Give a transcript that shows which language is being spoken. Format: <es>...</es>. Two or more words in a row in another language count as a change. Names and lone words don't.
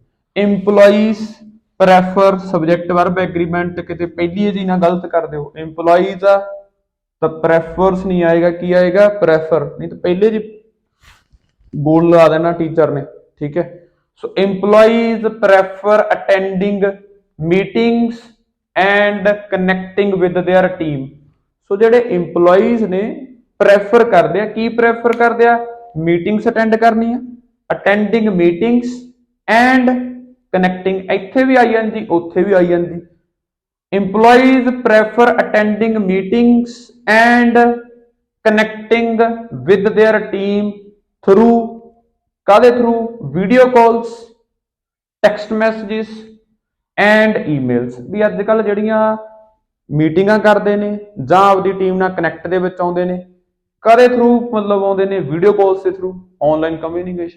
<en>employees prefer subject verb agreement,</en> <pa>ਕਿਤੇ ਪਹਿਲੀ ਜੀ ਨਾ ਗਲਤ ਕਰ ਦਿਓ। EMPLOYEES ਆ ਤਾਂ ਪ੍ਰੈਫਰਸ ਨਹੀਂ ਆਏਗਾ, ਕੀ ਆਏਗਾ, ਪ੍ਰੈਫਰ। ਨਹੀਂ ਤਾਂ ਪਹਿਲੇ ਜੀ ਬੋਲ ਲਾ ਦੇਣਾ ਟੀਚਰ ਨੇ, ਠੀਕ ਹੈ।</pa> <en>ਸੋ EMPLOYEES prefer attending meetings and connecting with their team।</en> <pa>ਸੋ ਜਿਹੜੇ EMPLOYEES ਨੇ ਪ੍ਰੈਫਰ ਕਰਦੇ ਆ, ਕੀ ਪ੍ਰੈਫਰ ਕਰਦੇ ਆ,</pa> <en>meetings attend</en> <pa>ਕਰਨੀ ਆ,</pa> <en>attending meetings and connecting,</en> <pa>ਇੱਥੇ ਵੀ ਆਈ ਜਾਂਦੀ ਉੱਥੇ ਵੀ ਆਈ ਜਾਂਦੀ।</pa> <en>EMPLOYEES prefer attending meetings and connecting with their team through, ਕਾਦੇ through, video calls, text messages and emails.</en> <pa>ਵੀ ਅੱਜ ਕੱਲ ਜਿਹੜੀਆਂ ਮੀਟਿੰਗਾਂ ਕਰਦੇ ਨੇ ਜਾਂ ਆਪਦੀ ਟੀਮ ਨਾਲ ਕਨੈਕਟ ਦੇ ਵਿੱਚ ਆਉਂਦੇ ਨੇ, ਕਾਦੇ ਥਰੂ ਮਤਲਬ ਆਉਂਦੇ ਨੇ,</pa> <en>video calls</en> <pa>ਦੇ ਥਰੂ,</pa> <en>online communication.</en>